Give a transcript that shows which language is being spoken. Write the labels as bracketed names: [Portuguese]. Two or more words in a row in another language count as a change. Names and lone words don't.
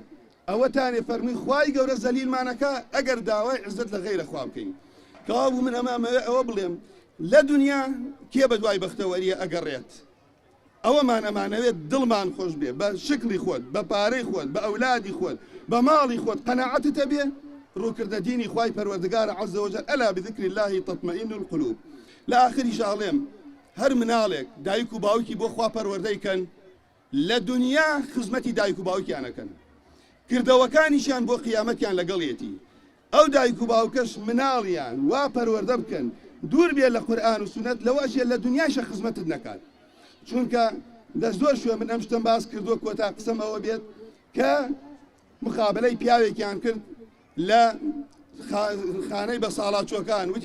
[Central Kurdish] ئەوەتانێ فەرمی خوای گەورە زەلیلمانەکە ئەگەر داوای عزت لە غەیرە خوا بکەین. کەوا بوو من ئەوە بڵێم لە دنیا کێ بە دوای بەختەوەریە ئەگەڕێت ئەوەمان ئەمانەوێت دڵمان خۆش بێ بە شکلی خۆت بە پارەی خۆت بە ئەولادی خۆت بە ماڵی خۆت قەناعەتت هەبێ ڕووکردە دینی خوای پەروەردگار [Arabic] عەزە وەجەل ئەلا بذکر الله تطمئن القلوب. [Central Kurdish] لە ئاخری شاڵێم هەر مناڵێک دایک و باوکی بۆ خوا پەروەردەیکەن لە دنیا خزمەتی دایک و باوکیانەکەن کردەوەکانیشیان بۆ قیامەتیان لەگەڵێتی ئەو دایک و باوکەش مناڵیان وا پەروەردە بکەن دوور بێ لە قورئان و سونەت لەوەشیە لە دنیاشە خزمەتت نەکات چونکە لە زۆر شوێ من ئەم شتم باس کردووە کۆتا قسەم ئەوە بێت کە مخابلەی پیاوێکیان کرد لە خانەی بە ساڵاچۆکان وتی